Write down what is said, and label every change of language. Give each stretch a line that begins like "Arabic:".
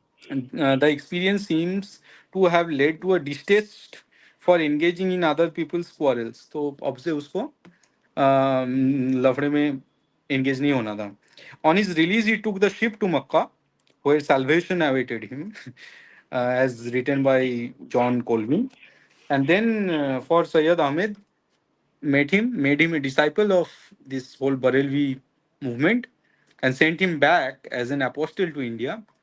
English: And the experience seems to have led to a distaste for engaging in other people's quarrels.
Hindi: तो अब से उसको लफड़े में engage नहीं होना था.
English: On his release, he took the ship to Makkah, where salvation awaited him, as written by John Colvin. And then for Sayyid Ahmed, made him a disciple of this whole Barelvi movement, and sent him back as an apostle to India.